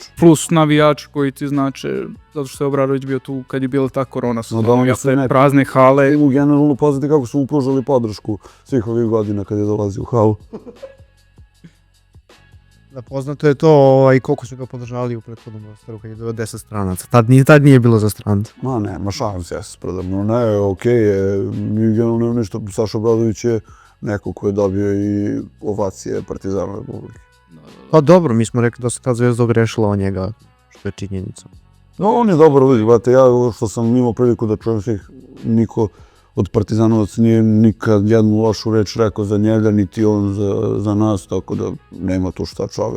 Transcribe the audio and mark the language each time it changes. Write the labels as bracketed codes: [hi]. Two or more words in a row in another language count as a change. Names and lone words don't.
[sr] Plus navijači koji ti znače, zato što je Obradović bio tu kad je bila ta korona sezona, prazne hale. U generalno poznate kako su mu pružali podršku svih ovih godina kad je dolazio u halu. Da, poznato je to i koliko su ga podržali u prethodnom rosteru kad je bilo 10 stranaca. Tad nije bilo za strance. Ma ne, ma šalim se ja se predavno. Ne, okej je, mi generalno nema ništa. Saša Obradović je neko ko je dobio i ovacije Partizana Republike. Pa dobro, mi smo rekli da se ta Zvezda ogrešila o njega, što je činjenica. No, on je dobar uvijek, brate, ja što sam imao priliku da čujem svih, niko od Partizanovaca nije nikad jednu lošu reč rekao za njega, niti on za nas, tako da nema tu šta čovjek.